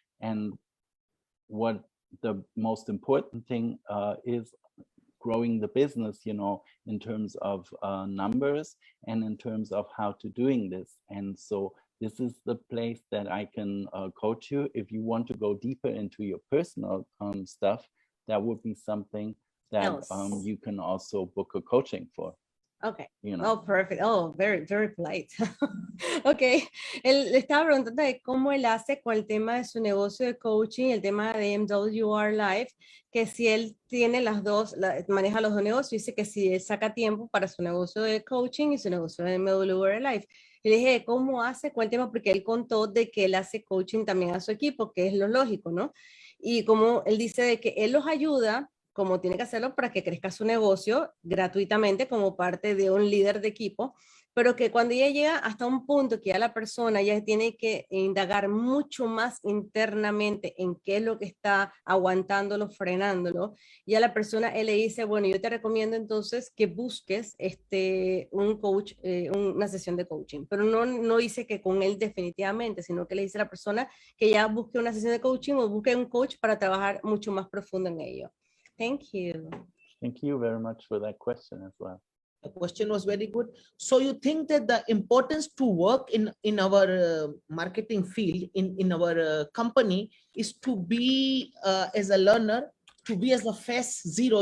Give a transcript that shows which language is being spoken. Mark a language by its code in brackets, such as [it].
[en] And what the most important thing is growing the business, you know, in terms of numbers and in terms of how to doing this. And so this is the place that I can coach you. If you want to go deeper into your personal stuff, that would be something that you can also book a coaching for. Okay. You know. Oh, perfect. Oh, very, very polite. Okay. [es] Él le estaba preguntando de cómo él hace con el tema de su negocio de coaching, el tema de MWR Live, que si él tiene las dos, maneja los dos negocios, dice que si él saca tiempo para su negocio de coaching y su negocio de MWR Live. Y le dije, ¿cómo hace con el tema? Porque él contó de que él hace coaching también a su equipo, que es lo lógico, ¿no? Y como él dice de que él los ayuda, como tiene que hacerlo para que crezca su negocio gratuitamente como parte de un líder de equipo, pero que cuando ya llega hasta un punto que ya la persona ya tiene que indagar mucho más internamente en qué es lo que está aguantándolo, frenándolo, ya la persona, él le dice, bueno, yo te recomiendo entonces que busques un coach, una sesión de coaching, pero no dice que con él definitivamente, sino que le dice a la persona que ya busque una sesión de coaching o busque un coach para trabajar mucho más profundo en ello. [en] Thank you. Thank you very much for that question as well. The question was very good. So you think that the importance to work in our marketing field, in our company, is to be as a learner, to be as a phase zero.